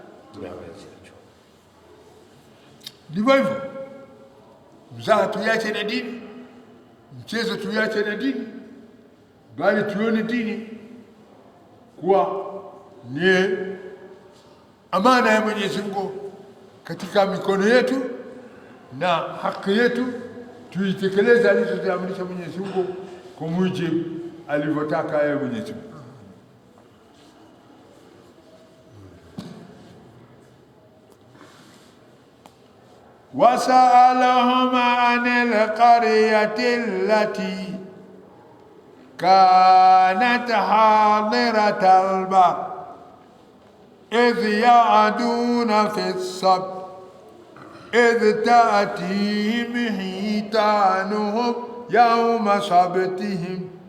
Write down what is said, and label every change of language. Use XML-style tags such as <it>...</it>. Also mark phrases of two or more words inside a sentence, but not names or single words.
<sw>Ndivyo hivyo, mzaha tuiache na dini, mchezo tuiache na dini, bali tuone dini kuwa ni amana ya Mwenyezi Mungu katika mikono yetu, na haki yetu tuitekeleze alizoziamrisha Mwenyezi Mungu kwa mujibu alivyotaka yeye Mwenyezi Mungu.</sw> <ar>وسألهم عن القرية التي كانت حاضرة البحر إذ يعدون في السبت إذ تأتيهم حيتانهم يوم سبتهم</ar>